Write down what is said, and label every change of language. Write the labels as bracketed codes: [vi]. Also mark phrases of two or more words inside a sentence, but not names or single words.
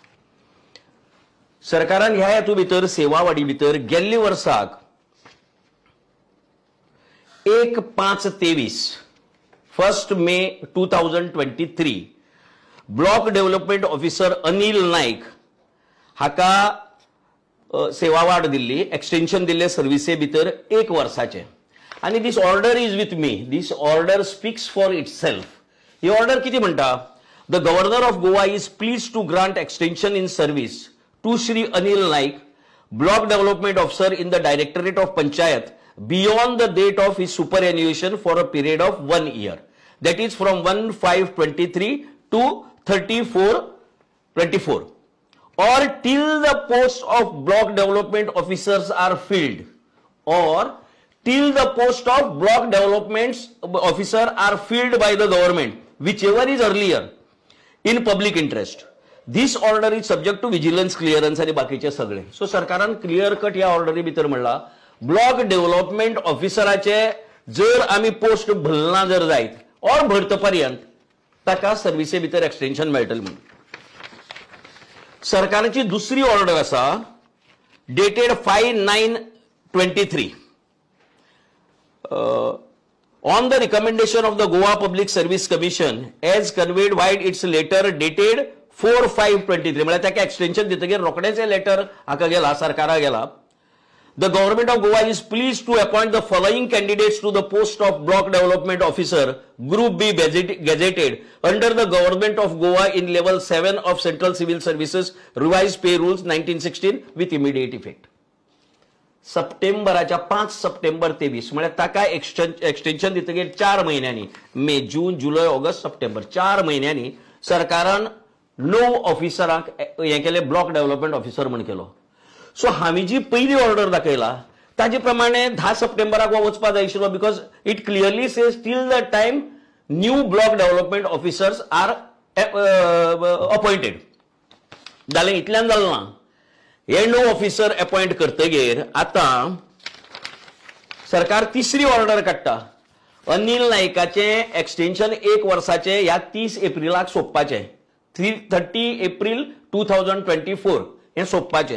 [kok] सरकारान ह्या हेतू भितर सेवा वाडी भितर गेल्ल्या वर्साक 1/5/23 मे 2023 [en] block development officer [kok] अनिल नाईक हाका सेवा वाड दिल्ली, एक्सटेंशन दिल्ले सर्विसे भितर 1 वर्साचे। [en] आणि this order is with me, this order speaks for itself. [kok] ही ऑर्डर किती म्हणटा? [en] the governor of Goa is please to grant extension in service to Shri Anil Naik, block development officer in the directorate of panchayat beyond the date of his superannuation for a period of 1 year, that is from 1/5/23 to 30/4/24, or till the posts of block development officers are filled, or till the post of block development officer are filled by the government, whichever is earlier, in public interest. This order is subject to vigilance clearance [kok] आणि बाकीचे सगळे। सो सरकारान [en] clear cut [kok] या ऑर्डरी भितर म्हणला [en] block development officer [kok] जर आमी पोस्ट भरना जर जायत और भरतपर्यंत ताका सर्विसे भितर एक्सटेंशन मेळटलें म्हणून। सरकाराची दुसरी ऑर्डर आसा [en] dated 5/9/23 on the recommendation of the Goa Public Service Commission as conveyed vide its letter dated 4/5/23 [kok] म्हळ्यार ताका एक्सटेंशन दितकीर रोखडेच हे लेटर हाका गेला, सरकाराक गेला। [en] The government of Gowa is pleased to appoint the following candidates to the post of block development officer, Group B gazetted under the government of Gowa in level 7 of Central Civil Services revised pay rules 1916 with immediate effect. [kok] सप्टेंबराच्या 5 सप्टेंबर 23 म्हळ्यार ताका एक्सटेंशन दितकीर 4 महिन्यांनी मे जून जुलै ऑगस्ट सप्टेंबर 4 महिन्यांनी सरकारान 9 ऑफिसरांक हे केले [en] block development officer [kok] म्हण केलो। सो हांवें जी पयली ऑर्डर दाखयला ताजे प्रमाणे 10 सप्टेंबराक वचपा जाय आशिल्लो, [en] because it clearly says till the time new block development officers are appointed. [kok] जालें इतल्यान जालें ना, हे 9 ऑफिसर अपॉइंट करतगीर आता सरकार तिसरी ऑर्डर काडटा अनिल नाईकाचे एक्सटेंशन 1 वर्साचे ह्या 30 एप्रिलाक सोंपपाचें, 30 एप्रिल 2024 हे सोंपपाचें।